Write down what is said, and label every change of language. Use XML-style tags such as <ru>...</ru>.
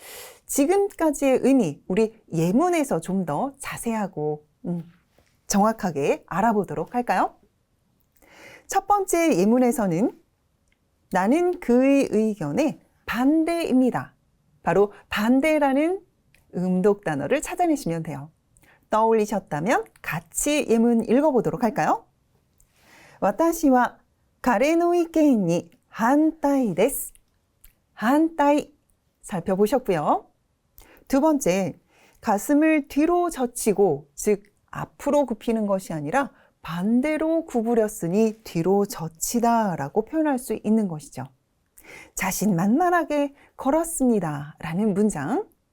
<ko>지금까지의 의미, 우리 예문에서 좀 더 자세하고 정확하게 알아보도록 할까요? 첫 번째 예문에서는 나는 그의 의견에 반대입니다. 바로 반대라는 음독 단어를 찾아내시면 돼요. 떠올리셨다면 같이 예문 읽어보도록 할까요?</ko> <ja>私は彼の意見に反対です. 反対</ja> <ko>살펴보셨고요. 두 번째, 가슴을 뒤로 젖히고, 즉 앞으로 굽히는 것이 아니라 반대로 구부렸으니 뒤로 젖히다 라고 표현할 수 있는 것이죠. 자신만만하게 걸었습니다 라는 문장.</ko>